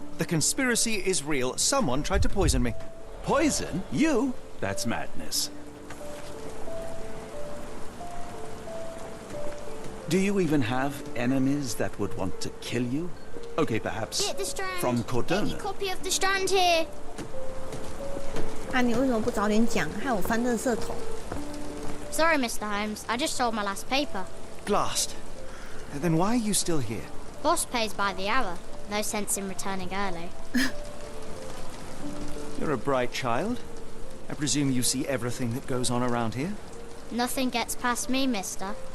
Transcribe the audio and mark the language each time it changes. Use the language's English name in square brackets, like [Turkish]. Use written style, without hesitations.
[English] The conspiracy is real. Someone tried to poison me. Poison? You? That's madness. Do you even have enemies that would want to kill you? Okay, perhaps Get the Strand. from Cordona. Get your copy of the Strand here. [Chinese] 啊，你为什么不早点讲，害我翻垃圾桶？ [English] Sorry, Mr. Holmes. I just sold my last paper. Blast. Then why are you still here? Boss pays by the hour. No sense in returning early. You're a bright child. I presume you see everything that goes on around here? Nothing gets past me, mister.